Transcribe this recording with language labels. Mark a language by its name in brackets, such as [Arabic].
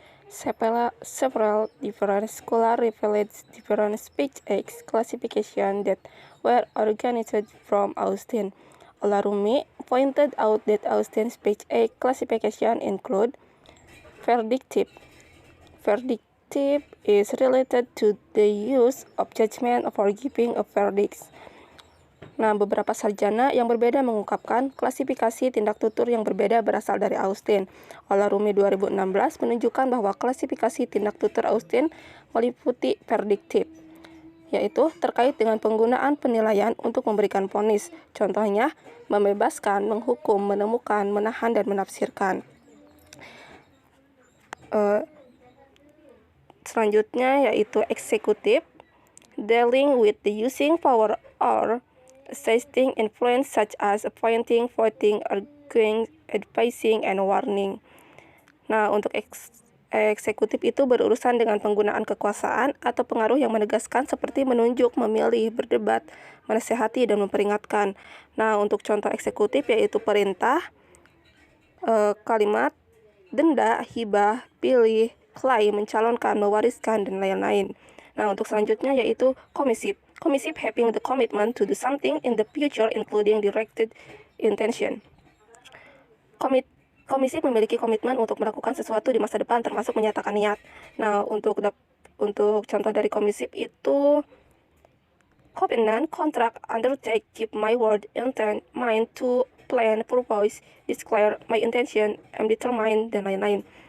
[English] Several different scholars revealed different speech acts classification that were organized from Austin. Olarumi pointed out that Austin's speech act classification include verdictive. Verdictive is related to the use of judgment for giving a verdict. [Indonesian] Nah, beberapa sarjana yang berbeda mengungkapkan klasifikasi tindak tutur yang berbeda berasal dari Austin. Olarumi 2016 menunjukkan bahwa klasifikasi tindak tutur Austin meliputi verdictive, yaitu terkait dengan penggunaan penilaian untuk memberikan vonis. Contohnya, membebaskan, menghukum, menemukan, menahan, dan menafsirkan. Selanjutnya yaitu eksekutif, [English] dealing with the using power or exercising influence such as appointing, voting, arguing, advising, and warning. [Indonesian] Nah, untuk eksekutif itu berurusan dengan penggunaan kekuasaan atau pengaruh yang menegaskan seperti menunjuk, memilih, berdebat, menasihati, dan memperingatkan. Nah, untuk contoh eksekutif yaitu perintah, kalimat, denda, hibah, pilih, klaim, mencalonkan, mewariskan, dan lain-lain. Nah, untuk selanjutnya yaitu commissive. [English] Commissive having the commitment to do something in the future including directed intention. [Indonesian] Komisi memiliki komitmen untuk melakukan sesuatu di masa depan termasuk menyatakan niat. Nah, untuk contoh dari komisi itu [English] covenant, contract, undertake, keep my word, intend, mind, to, plan, purpose, declare, my intention, am determined, [Indonesian] dan lain-lain.